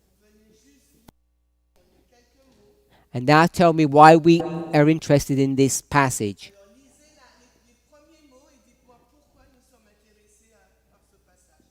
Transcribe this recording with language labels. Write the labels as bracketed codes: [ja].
[fr] Venez juste quelques mots. [en] and now tell me why we are interested in this passage. [fr] Alors, lisez les premiers mots et dites-moi pourquoi nous sommes intéressés par ce passage.